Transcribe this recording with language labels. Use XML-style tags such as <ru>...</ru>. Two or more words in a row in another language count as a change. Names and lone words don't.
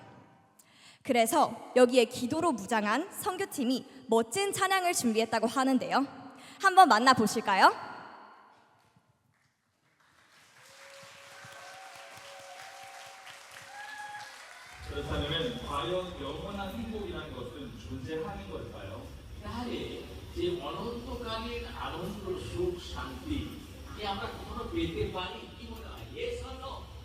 <ko>그래서 여기에 기도로 무장한 선교팀이 멋진 찬양을 준비했다고 하는데요. 한번 만나보실까요? 그렇다면 과연 영원한 행복이라는 것은 존재하는 걸까요?</ko> <bn>তাহলে যে অনন্তকালীন আনন্দ সুখ শান্তি কি আমরা কখনো পেতে পারি কি মনে হয়</bn> <en>yes or no?</en>